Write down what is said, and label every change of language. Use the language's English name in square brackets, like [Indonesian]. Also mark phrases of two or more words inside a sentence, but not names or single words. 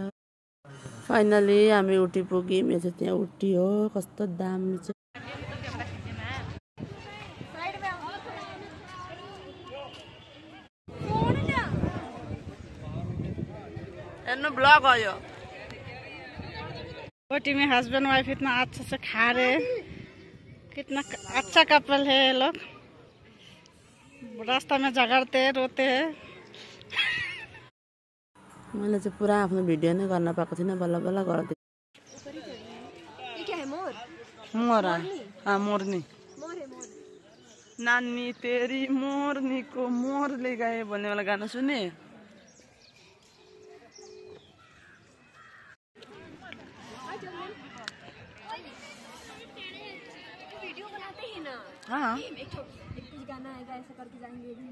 [Nepali] फाइनली हामी उटी पुग्यौँ। यो चाहिँ त्यहाँ उटी हो। कस्तो दामी छ। हेर्नु ब्लॉग हो यो। [Hindi] उटी में [English] husband wife [Hindi] इतना अच्छा से खा रहे। कितना अच्छा कपल है ये लोग। रास्ता में झगड़ते रोते हैं। [Nepali] मैले चाहिँ पुरा आफ्नो भिडियो नै गर्न पाएको थिइनँ। बल्ल बल्ल गर्दै। मोर्नी नानी तेरी मोर्नी को मोरले गए भन्ने वाला गाना सुने। [Hindi] हाँ गाना आएगा ऐसा करके जाएंगे।